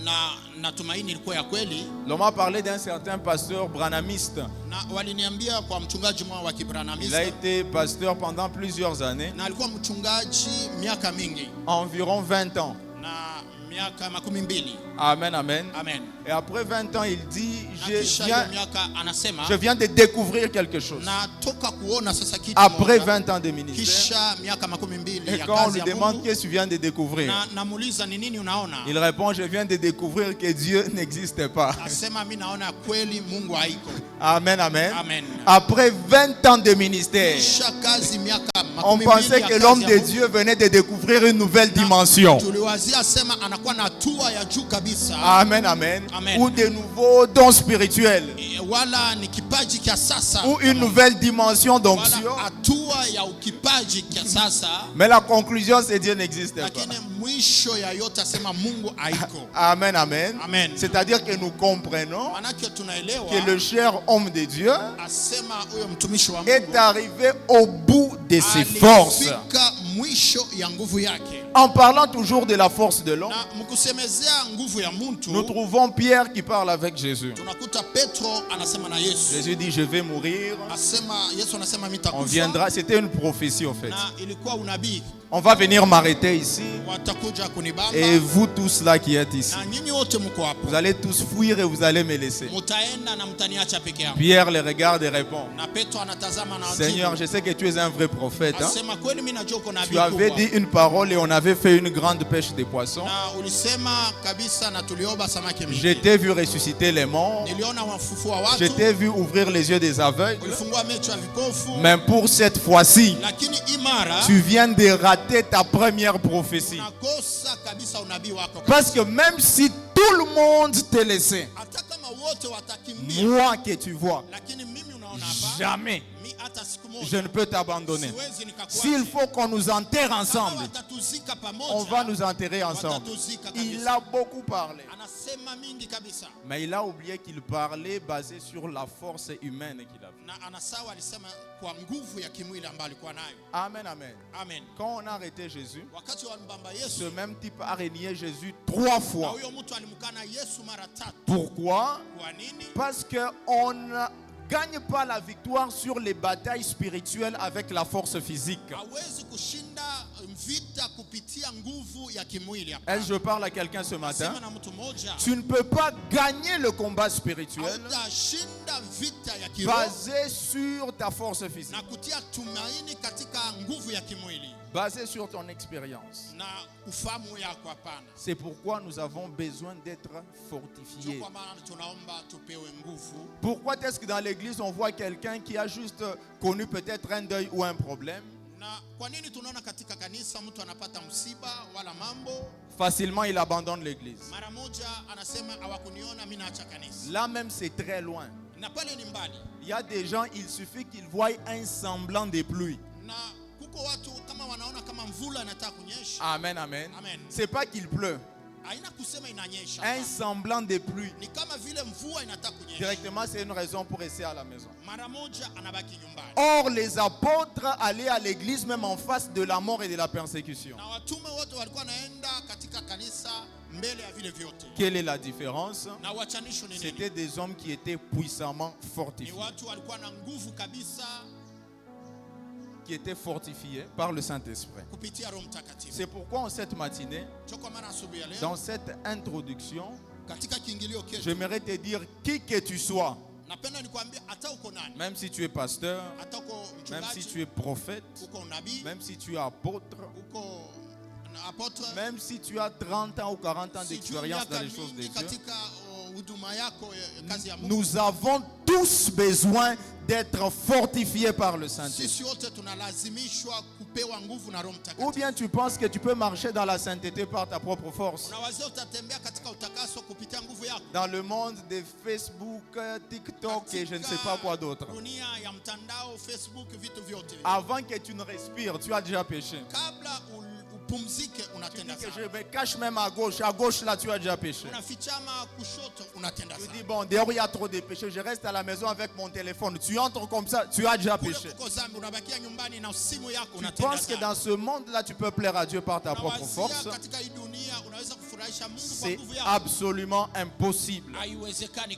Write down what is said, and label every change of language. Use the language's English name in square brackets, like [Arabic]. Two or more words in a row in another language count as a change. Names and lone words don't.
[French] L'on m'a parlé d'un certain pasteur branhamiste. Il a été pasteur pendant plusieurs années, environ 20 ans. [Swahili] miaka 12. Amen, amen. Amen. [French] Et après 20 ans, il dit, [Swahili] Na kisha hiyo miaka anasema, [French] je viens de découvrir quelque chose. [Swahili] natoka kuona sasa kitu [French] Après [Swahili] moja. [French] 20 ans de ministère, [Swahili] Kisha miaka 12 [French] et [Swahili] ya [French] quand on [Swahili] kazi [French] lui [Swahili] ya [French] demande [Swahili] Mungu, [French] qu'est-ce que tu viens de découvrir, [Swahili] na namuuliza ni nini unaona? [French] il répond, je viens de découvrir que Dieu n'existe pas. [Swahili] Asema mimi naona kweli Mungu haiko. Amen, amen. Amen. [French] Après 20 ans de ministère, [Swahili] Kisha kazi miaka [French] on 12 pensait [Swahili] ya [French] que [Swahili] kazi [French] l'homme [Swahili] ya [French] de [Swahili] Mungu. [French] Dieu venait de découvrir une nouvelle dimension. [Swahili] Tuliwazia sema anakuwa na hatua ya juu kabisa. Amen, amen. Amen. [French] Ou de nouveaux dons spirituels. [Swahili] Wala ni kipaji kia sasa. [French] Ou une nouvelle dimension d'onction. [Swahili] Wala hatua ya ukipaji kia sasa. [French] Mais la conclusion, c'est Dieu n'existe pas. [Swahili] Lakini mwisho ya yote asema Mungu haiko. Amen, amen. Amen. [French] C'est-à-dire que nous comprenons [Swahili] Manake tunaelewa [French] que le cher homme de Dieu [Swahili] asema huyo mtumishi wa Mungu [French] est arrivé au bout de ses forces. [Swahili] alifika mwisho ya nguvu yake. [French] En parlant toujours de la force de l'homme, [Swahili] Na mkusemezea nguvu ya mtu, [French] nous trouvons Pierre qui parle avec Jésus. [Swahili] tunakuta Petro anasema na Yesu. [French] Jésus dit, je vais mourir. [Swahili] Asema Yesu anasema [French] On [Swahili] mitakufa. [French] viendra. C'était une prophétie en fait. [Swahili] Na ilikuwa unabii. [French] On va venir m'arrêter ici. [Swahili] Watakuja kunibamba. [French] Et vous tous là qui êtes ici, [Swahili] Na nyinyi wote mko hapo. [French] vous allez tous fuir et vous allez me laisser. [Swahili] Mutaenda na mtaniacha peke yangu. [French] Pierre les regarde et répond, [Swahili] Na Petro anatazama na [French] Seigneur, [Swahili] ajibu. [French] je sais que tu es un vrai prophète. Hein? [Swahili] Asema kweli mimi najua uko nabii [French] Tu avais [Swahili] kubwa. [French] dit une parole et on avait fait une grande pêche de poissons. [Swahili] Na ulisema kabisa na tulioba samaki mingi. [French] Je t'ai vu ressusciter les morts. [Swahili] Niliona wafufua watu. [French] Je t'ai vu ouvrir les yeux des aveugles. [Swahili] Ulifungua macho ya vipofu. [French] Mais pour cette fois-ci, [Swahili] Lakini imara [French] tu viens de rater ta première prophétie. [Swahili] nakosa kabisa unabii wako. [French] Parce que même si tout le monde te laissait, [Swahili] Hata kama wote watakimbia, [French] moi que tu vois, [Swahili] lakini mimi unaona hapa. [French] jamais [Swahili] Mi hata siku [French] je [Swahili] moja [French] ne peux t'abandonner. [Swahili] siwezi nikakuacha. [French] S'il faut qu'on nous enterre [Swahili] Kama [French] ensemble, [Swahili] watatuzika pamoja, [French] on va nous enterrer ensemble. [Swahili] watatuzika [French] Il [Swahili] kabisa. [French] a beaucoup parlé. [Swahili] Anasema mingi kabisa. [French] Mais il a oublié qu'il parlait basé sur la force humaine qu'il avait. [Swahili] Na anasawa alisema kwa nguvu ya kimwili ambayo alikuwa nayo. Amen, amen. Amen. [French] Quand on a arrêté Jésus, [Swahili] Wakati wa mbamba [French] ce [Swahili] Yesu, [French] même type a renié Jésus 3 [Swahili] na [French] fois. [Swahili] huyo mtu alimkana Yesu mara 3. [French] Pourquoi? [Swahili] Kwa nini? [French] Parce qu'on ne gagne pas la victoire sur les batailles spirituelles avec la force physique. [Swahili] Hawezi kushinda vita kupitia nguvu ya kimwili hapa. [French] Est-ce que je parle à quelqu'un ce matin? [Swahili] Sema na mtu mmoja. [French] Tu ne peux pas gagner le combat spirituel [Swahili] Hautashinda vita ya kiroho [French] basé sur ta force physique, [Swahili] na kutia tumaini katika nguvu ya kimwili [French] basé sur ton expérience. [Swahili] na ufahamu yako, hapana. [French] C'est pourquoi nous avons besoin d'être [Swahili] Ndio [French] fortifiés. [Swahili] kwa maana tunaomba tupewe nguvu. [French] Pourquoi est-ce que dans l'église on voit quelqu'un qui a juste connu peut-être un deuil ou un problème? [Swahili] Na kwa nini tunaona katika kanisa mtu anapata msiba wala mambo, [French] Facilement il abandonne l'église. [Swahili] mara moja anasema hawakuniona mimi naacha kanisa. [French] Là même c'est très loin. [Swahili] Na pale ni mbali. [French] Il y a des gens, il suffit qu'ils voient un semblant de pluie. [Swahili] Na kuko watu kama wanaona kama mvula inataka kunyesha. Amen, amen. Amen. [French] C'est pas qu'il pleut. [Swahili] Haina kusema inanyesha. [French] Un semblant de pluie. [Swahili] Ni kama vile mvua inataka kunyesha. [French] Directement, c'est une raison pour rester à la maison. [Swahili] Mara moja anabaki nyumbani. [French] Or, les apôtres allaient à l'église même en face de la mort et de la persécution. [Swahili] Na watume wote walikuwa naenda katika kanisa mbele ya vile vyote. [French] Quelle est la différence? [Swahili] Na wachanisho ni nini? [French] C'était des hommes qui étaient puissamment [Swahili] Ni [French] fortifiés. [Swahili] watu walikuwa na nguvu kabisa [French] Qui étaient fortifiés par le Saint-Esprit. [Swahili] kupitia Roho Mtakatifu. [French] C'est pourquoi en cette matinée, [Swahili] Ndio kwa maana asubuhi ya leo [French] dans cette introduction, [Swahili] katika kiingilio ketu [French] j'aimerais te dire qui que tu sois, [Swahili] napenda nikwambie hata uko nani, [French] même si tu es pasteur, [Swahili] hata uko [French] même si [Swahili] mchungaji, [French] tu es prophète, [Swahili] uko nabii, [French] même si tu es apôtre, [Swahili] uko apotre, [French] même si tu as 30 ans ou 40 ans [Swahili] sijui [French] d'expérience dans [Swahili] miaka [French] les choses de [Swahili] mingi [French] Dieu, [Swahili] katika huduma yako kazi ya Mungu. [French] nous avons tous besoin d'être fortifiés par le Saint-Esprit. [Swahili] Sisi wote tunalazimishwa kupewa nguvu na Roho [French] Ou [Swahili] Mtakatifu. [French] bien tu penses que tu peux marcher dans la sainteté par ta propre force. [Swahili] Unaweza utatembea katika utakaso kupitia nguvu yako. [French] Dans le monde de Facebook, TikTok et je ne sais pas quoi d'autre. [Swahili] Dunia ya mtandao, Facebook, vitu vyote. [French] Avant que tu ne respires, tu as déjà péché. [Swahili] Kabla upumzike [French] Tu [Swahili] unatenda [French] dis que je [Swahili] sana. [French] me cache même à gauche là tu as déjà péché. [Swahili] Unafichama kushoto unatenda [French] Tu dis [Swahili] sana. [French] bon, dehors il y a trop de péché, je reste à la maison avec mon téléphone. Tu entres comme ça, tu as déjà [Swahili] Kule [French] péché. [Swahili] kuko zambi unabakia nyumbani na simu yako [French] Tu [Swahili] unatenda [French] penses que [Swahili] sana. [French] dans ce monde-là, tu peux plaire à Dieu par ta propre force. [Swahili] Unawazia katika hii dunia unaweza kufurahisha Mungu kwa [French] C'est [Swahili] nguvu yako. [French] absolument impossible. [Swahili] Haiwezekani kabisa.